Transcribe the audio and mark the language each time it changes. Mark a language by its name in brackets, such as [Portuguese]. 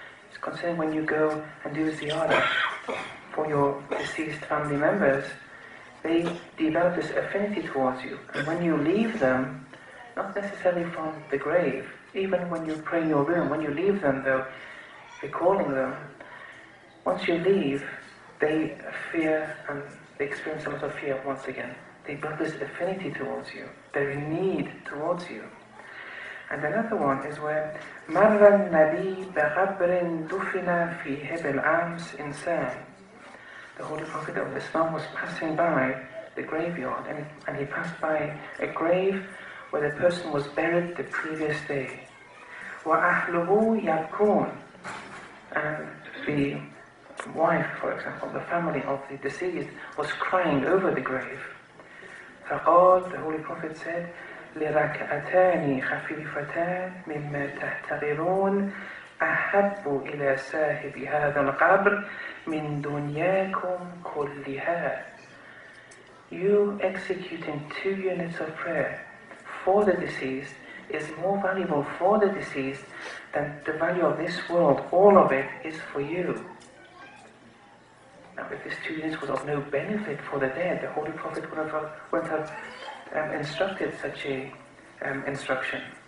[English] It's concerning when you go and do ziyarah for your deceased family members, they develop this affinity towards you. And when you leave them, not necessarily from the grave, Even when you pray in your room, when you leave them though, recalling them, once you leave, they fear and they experience a lot of fear once again. They build this affinity towards you, their need towards you. And another one is where [Arabic] مَرَّ النَّبِي بِغَبْرٍ دُفِنَ فِيهِ بِالْأَمْسِ إِنسَانٍ. [English] The Holy Prophet of Islam was passing by the graveyard, and he passed by a grave where the person was buried the previous day. [Arabic] وَأَهْلُهُ يَبْكُونَ. [English] And the wife, for example, the family of the deceased, was crying over the grave. [Arabic] فقال, [English] the Holy Prophet said, [Arabic] لِرَكْعَتَانِ خَفِيفَتَانِ مِمَّا تَحْتَقِرُونَ أَحَبُّ إِلَى صَاحِبِ هَذَا الْقَبْرِ مِنْ دُنْيَاكُمْ كُلِّهَا. [English] You executing 2 units of prayer for the deceased is more valuable for the deceased than the value of this world. All of it is for you. Now, if this 2 units was of no benefit for the dead, the Holy Prophet wouldn't have instructed such a instruction.